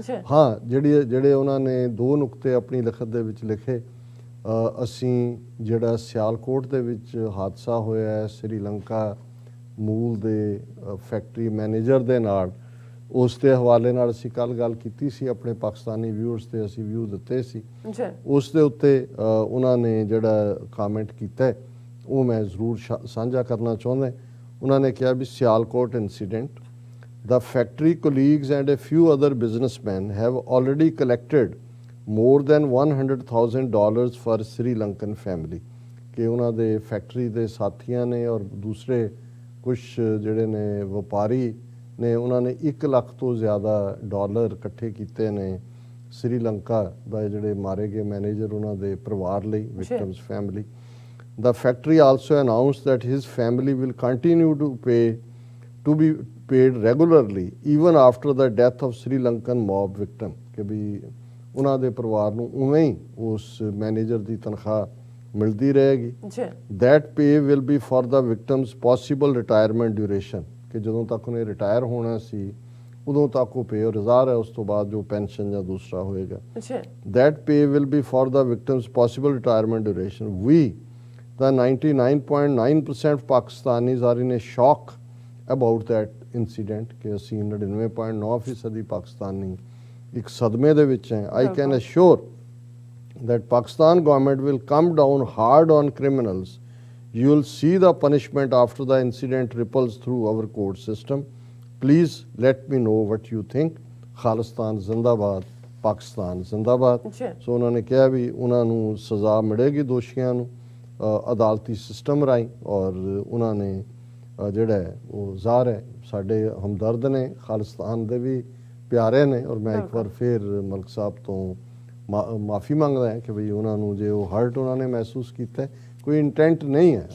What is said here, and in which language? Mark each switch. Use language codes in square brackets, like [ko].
[pa] ਹਾਂ, ਜਿਹੜੇ ਉਹਨਾਂ ਨੇ 2 ਨੁਕਤੇ ਆਪਣੀ ਲਿਖਤ ਦੇ ਵਿੱਚ ਲਿਖੇ, ਅਸੀਂ ਜਿਹੜਾ ਸਿਆਲਕੋਟ ਦੇ ਵਿੱਚ ਹਾਦਸਾ ਹੋਇਆ ਹੈ ਸ੍ਰੀਲੰਕਾ ਮੂਲ ਦੇ ਫੈਕਟਰੀ ਮੈਨੇਜਰ ਦੇ ਨਾਲ, ਉਸ ਦੇ ਹਵਾਲੇ ਨਾਲ ਅਸੀਂ ਕੱਲ੍ਹ ਗੱਲ ਕੀਤੀ ਸੀ। ਆਪਣੇ ਪਾਕਿਸਤਾਨੀ ਵਿਊਅਰਸ ਤੇ ਅਸੀਂ ਵਿਊ ਦਿੱਤੇ ਸੀ। ਉਸ ਦੇ ਉੱਤੇ ਉਹਨਾਂ ਨੇ ਜਿਹੜਾ ਕਾਮੈਂਟ ਕੀਤਾ ਉਹ ਮੈਂ ਜ਼ਰੂਰ ਸਾਂਝਾ ਕਰਨਾ ਚਾਹੁੰਦਾ। ਉਹਨਾਂ ਨੇ ਕਿਹਾ ਵੀ [en] Sialkot incident, the factory colleagues and a few other businessmen have already collected more than $100,000 for Sri Lankan family। [pa] ਕਿ ਉਹਨਾਂ ਦੇ ਫੈਕਟਰੀ ਦੇ ਸਾਥੀਆਂ ਨੇ ਔਰ ਦੂਸਰੇ ਕੁਝ ਜਿਹੜੇ ਨੇ ਵਪਾਰੀ ਨੇ, ਉਹਨਾਂ ਨੇ $1 ਲੱਖ ਤੋਂ ਜ਼ਿਆਦਾ ਡਾਲਰ ਇਕੱਠੇ ਕੀਤੇ ਨੇ ਸ੍ਰੀਲੰਕਾ ਦਾ ਜਿਹੜੇ ਮਾਰੇ ਗਏ ਮੈਨੇਜਰ ਉਹਨਾਂ ਦੇ ਪਰਿਵਾਰ ਲਈ, victims family. [en] The factory also announced that his family will continue to be paid regularly even after the death of Sri Lankan mob victim। [pa] ਕਿ ਵੀ ਉਹਨਾਂ ਦੇ ਪਰਿਵਾਰ ਨੂੰ ਉਵੇਂ ਹੀ ਉਸ ਮੈਨੇਜਰ ਦੀ ਤਨਖਾਹ ਮਿਲਦੀ ਰਹੇਗੀ। [en] That pay will be for the victim's possible retirement duration। [pa] ਕਿ ਜਦੋਂ ਤੱਕ ਉਹਨੇ ਰਿਟਾਇਰ ਹੋਣਾ ਸੀ ਉਦੋਂ ਤੱਕ ਉਹ ਪੇ ਰਿਜ਼ਾਰ ਹੈ, ਉਸ ਤੋਂ ਬਾਅਦ ਜੋ ਪੈਨਸ਼ਨ ਜਾਂ ਦੂਸਰਾ ਹੋਏਗਾ। [en] That pay will be for the victim's possible retirement duration। We, the 99.9% of Pakistanis, are in a shock about that incident। [pa] ਕਿ ਅਸੀਂ 99.9% ਪਾਕਿਸਤਾਨੀ ਇੱਕ ਸਦਮੇ ਦੇ ਵਿੱਚ ਹੈ। [en] I can assure that Pakistan government will come down hard on criminals। You will see the punishment after the incident ripples through our court system। Please let me know what you think। Khalistan Zindabad, Pakistan Zindabad। [pa] ਸੋ ਉਹਨਾਂ ਨੇ ਕਿਹਾ ਵੀ ਉਹਨਾਂ ਨੂੰ ਸਜ਼ਾ ਮਿਲੇਗੀ ਦੋਸ਼ੀਆਂ ਨੂੰ ਅਦਾਲਤੀ ਸਿਸਟਮ ਰਾਹੀਂ, ਔਰ ਉਹਨਾਂ ਨੇ ਜਿਹੜਾ ਉਹ ਜ਼ਾਹਰ ਹੈ ਸਾਡੇ ਹਮਦਰਦ ਨੇ, ਖਾਲਿਸਤਾਨ ਦੇ ਵੀ ਪਿਆਰੇ ਨੇ। ਔਰ ਮੈਂ ਇੱਕ ਵਾਰ ਫਿਰ ਮਲਕ ਸਾਹਿਬ ਤੋਂ ਮਾਫੀ ਮੰਗਦਾ ਹਾਂ ਕਿ ਬਈ ਉਹਨਾਂ ਨੂੰ ਜੇ ਉਹ ਹਰਟ ਉਹਨਾਂ ਨੇ ਮਹਿਸੂਸ ਕੀਤਾ, ਕੋਈ ਇੰਟੈਂਟ ਨਹੀਂ ਹੈ।